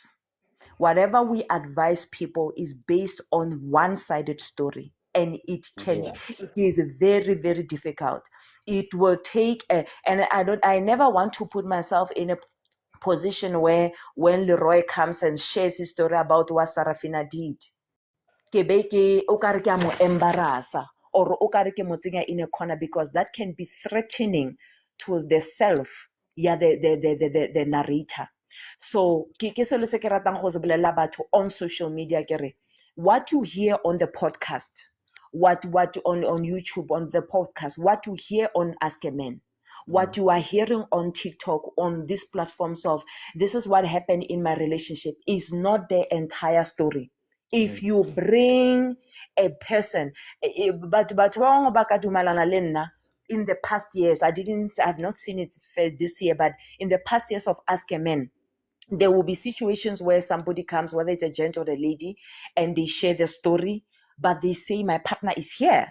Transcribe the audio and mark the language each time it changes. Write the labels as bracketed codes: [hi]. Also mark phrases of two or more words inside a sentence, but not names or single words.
[en] Whatever we advise people is based on one-sided story, and it is very, very difficult. It will take and I never want to put myself in a position where when Leroy comes and shares his story about what Sarafina did, [tn] o ka re ke a mo embarrassa, [en] or [tn] o ka re ke mo tsenya [en] in a corner, because that can be threatening to the self, the narrator. So [tn] ke selo se ke ratang go se bolelela batho [en] on social media, ke re what you hear on the podcast, what on YouTube on the podcast, what you hear on Ask a Man, what you are hearing on TikTok, on these platforms of this is what happened in my relationship, is not the entire story. If you bring a person, but in the past years, I've not seen it this year, but in the past years of Ask a Man, there will be situations where somebody comes, whether it's a gent or a lady, and they share the story, but they say, my partner is here.